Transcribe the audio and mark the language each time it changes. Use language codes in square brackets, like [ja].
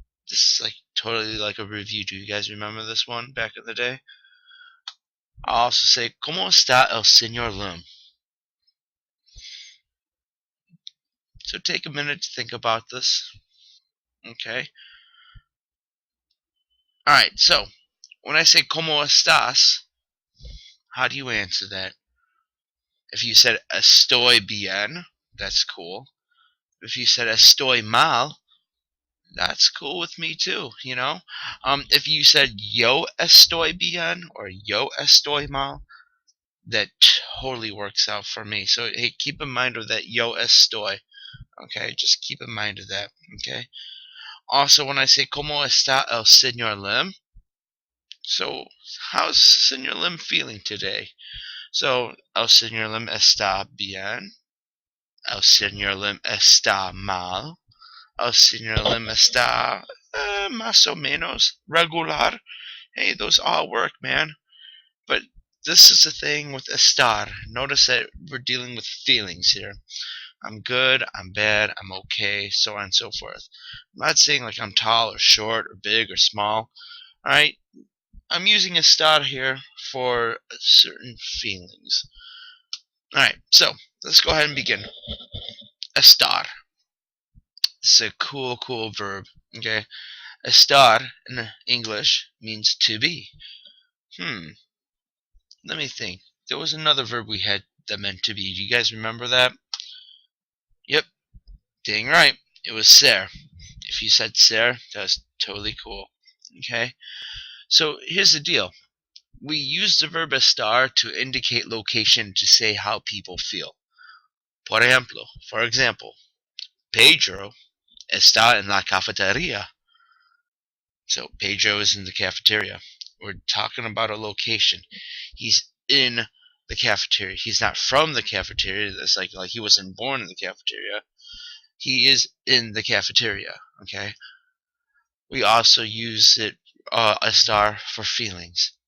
[en] This is like totally like a review. Do you guys remember this one back in the day? I'll also say [es] ¿Cómo está el señor Lim? [en] So take a minute to think about this. Okay. Alright, so when I say [es] ¿Cómo estás? [en] How do you answer that? If you said [es] estoy bien, [en] that's cool. If you said [es] estoy mal, [en] that's cool with me too, you know? If you said [es] yo estoy bien [en] or [es] yo estoy mal, [en] that totally works out for me. So hey, keep in mind of that [es] yo estoy. [en] Okay, just keep in mind of that. Okay. Also, when I say [es] como está el señor Lim, [en] so how's Señor Lim feeling today? So [es] el señor Lim está bien. El señor Lim está mal. El señor Lim está más o menos regular. [en] Hey, those all work, man. But this is the thing with estar. Notice that we're dealing with feelings here. I'm good, I'm bad, I'm okay, so on and so forth. I'm not saying like I'm tall or short or big or small. Alright? I'm using estar here for certain feelings. Alright, so let's go ahead and begin. Estar. This is a cool verb. Okay? Estar in English means to be. Let me think. There was another verb we had that meant to be. Do you guys remember that? Yep, dang right. It was ser. If you said ser, that's totally cool. Okay? So here's the deal. We use the verb estar to indicate location to say how people feel. For example, [es] Pedro está en la cafetería. [en] So Pedro is in the cafeteria. We're talking about a location. He's in the cafeteria. He's not from the cafeteria. It's like he wasn't born in the cafeteria. He is in the cafeteria. Okay. We also use it estar for feelings.